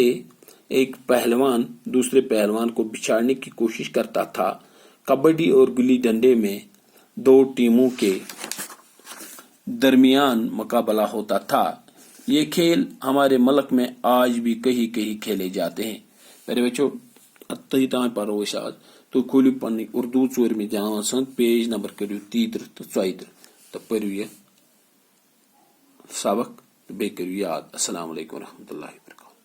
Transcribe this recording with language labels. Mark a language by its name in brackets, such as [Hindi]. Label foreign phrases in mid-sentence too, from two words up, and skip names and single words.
[Urdu] ایک پہلوان دوسرے پہلوان کو بچھاڑنے کی کوشش کرتا تھا. کبڈی اور گلی ڈنڈے میں دو ٹیموں کے درمیان مقابلہ ہوتا تھا. یہ کھیل ہمارے ملک میں آج بھی کہیں کہیں کھیلے جاتے ہیں. [Kashmiri] میرے بچوں اتھی تام پرو آج تو کھولو پن اردو 4 جماعت پیج نمبر کرو 33 تو 34 تو پرو یہ سبق بیٚیہِ کٔرِو یاد. [Arabic] السلام علیکم ورحمۃ اللہ وبرکاتہ.